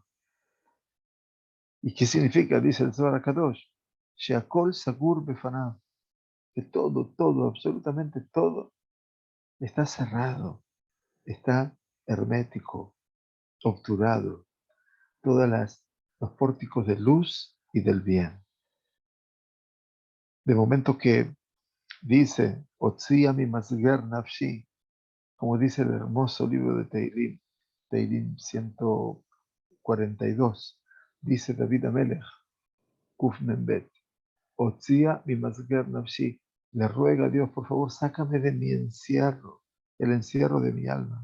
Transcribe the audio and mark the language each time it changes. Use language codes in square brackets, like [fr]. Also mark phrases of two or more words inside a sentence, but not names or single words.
[es] ¿Y qué significa? Dice el Zohar Kadosh, [he] שהכל סגור בפניו, [es] que todo, absolutamente todo está cerrado, está hermético, obturado, todas los pórticos de luz y del bien. De momento que dice, [he] הוציאה ממסגר נפשי, [es] como dice el hermoso libro de Teilim, Teilim 142, dice David Amelech, [he] קוף מם בית, הוציאה ממסגר נפשי, [es] le ruega a Dios, por favor, sácame de mi encierro, el encierro de mi alma.